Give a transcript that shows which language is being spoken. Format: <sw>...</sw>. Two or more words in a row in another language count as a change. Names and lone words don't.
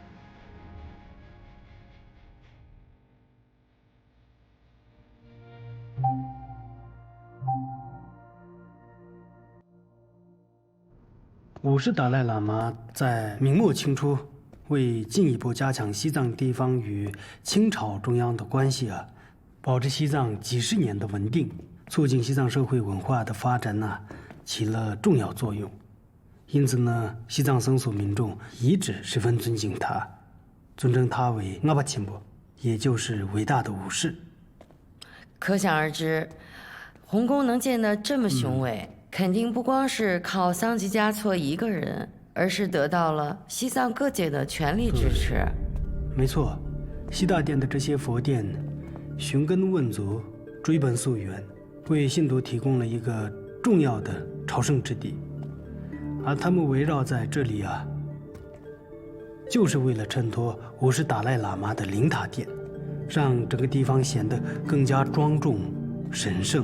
<zh>五世達賴喇嘛在明末清初，為進一步加強西藏地方與清朝中央的關係啊，保持西藏幾十年的穩定，促進西藏社會文化的發展呢，起了重要作用。因此呢，西藏僧俗民眾一直十分尊敬他， 尊稱他為阿巴欽波，也就是偉大的武士。可想而知，洪公能建得這麼雄偉，肯定不光是靠桑吉嘉措一個人，而是得到了西藏各界的全力支持。沒錯，西大殿的這些佛殿，尋根問足，追本溯源，為信徒提供了一個重要的朝聖之地，而他們圍繞在這裡啊，就是為了襯托五世達賴喇嘛的靈塔殿，讓整個地方顯得更加莊重神聖。</zh>